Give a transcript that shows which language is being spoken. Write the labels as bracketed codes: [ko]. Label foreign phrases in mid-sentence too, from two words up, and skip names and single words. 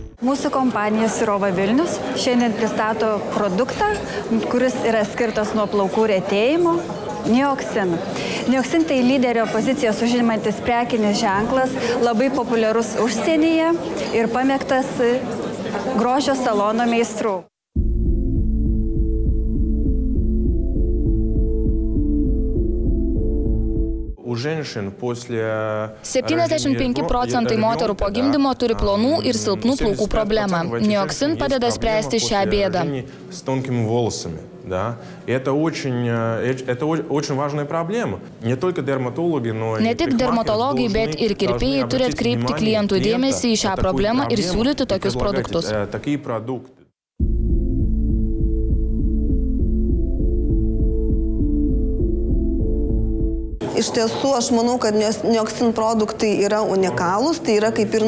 [lt] Mūsų kompanija Sirova Vilnius šiandien pristato produktą, kuris yra skirtas nuo plaukų retėjimo – Neoxin. Neoxin tai lyderio pozicijas užimantis prekinis ženklas, labai populiarus užsienyje ir pamėgtas grožio salono meistrų. [ru] У женщин после [lt] 75 procentai moterų po gimdymo turi plonų ir silpnų plaukų problemą. Neoxin padeda spręsti šią bėdą. [ru] С тонкими волосами, да. Это очень важная проблема. Не только дерматологи, но и [lt] Ne tik dermatologai, bet ir kirpėjai turi atkreipti klientų dėmesį į šią problemą ir siūlyti tokius produktus. Iš tiesų, aš manau, kad Neoxin produktai yra unikalūs, tai yra kaip ir